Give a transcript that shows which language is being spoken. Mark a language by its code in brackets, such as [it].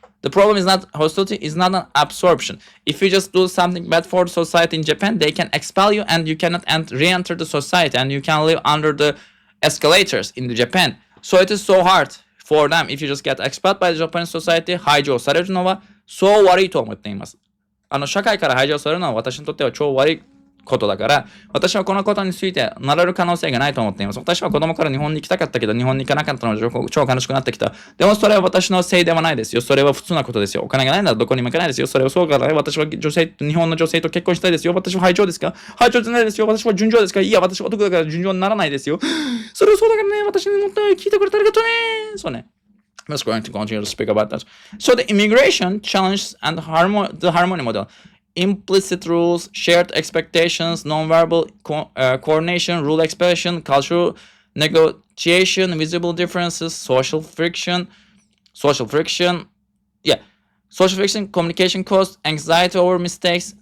[en] The problem is not hostility, is not an absorption. If you just do something bad for the society in Japan, they can expel you and you cannot re-enter the society, and you can live under the escalators in the Japan. So it is so hard for them. If you just get expelled by the Japanese society, [ja] 排除されるのはそう悪いと思っています。社会から排除されるのは私にとっては超悪いことだから、私はこのことについてなれる可能性がないと思っています。私は子供から日本に行きたかったけど、日本に行かなかったので超悲しくなってきた。でもそれは私のせいではないですよ。それは普通なことですよ。お金がないならどこにも行かないですよ。それはそうから、私は日本の女性と結婚したいですよ。私は排除ですか？排除じゃないですよ。私は順調ですか？いや、私は男だから順調にならないですよ。それはそうだからね。私にもっと聞いてくれてありがとうね。そうね。 [en] I'm just going to continue to speak about that. So the immigration challenge and the harmony model. Implicit rules, shared expectations, non-verbal coordination, rule expression, cultural negotiation, visible differences, social friction, communication cost, anxiety over mistakes.